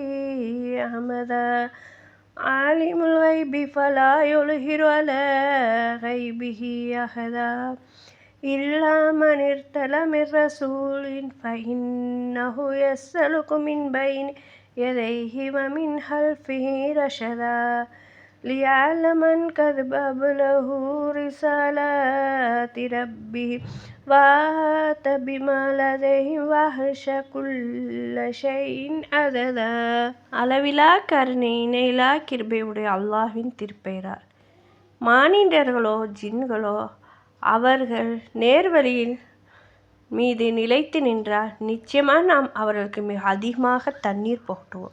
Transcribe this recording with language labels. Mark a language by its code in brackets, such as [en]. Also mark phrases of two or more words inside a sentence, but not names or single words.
[ar] أمدا عالم الغيب فلا يظهر على غيبه أحدا إلا من ارتضى من رسول فإنه يسلك من بين يديه ومن خلفه رشدا ليعلم من قد أبلغوا رسالات ربه وأحاط بما لديه وأحصى كل شيء عددا. [ta] அளவிலா கருணை இணையிலா கிருபையுடைய அல்லாஹ்வின் திருப்பெயரால். மானிடர்களோ ஜின்களோ அவர்கள் நேர்வழியில் மீது நிலைத்து நின்றால் நிச்சயமாக நாம் அவர்களுக்கு மிக அதிகமாக தண்ணீர் புகட்டுவோம்.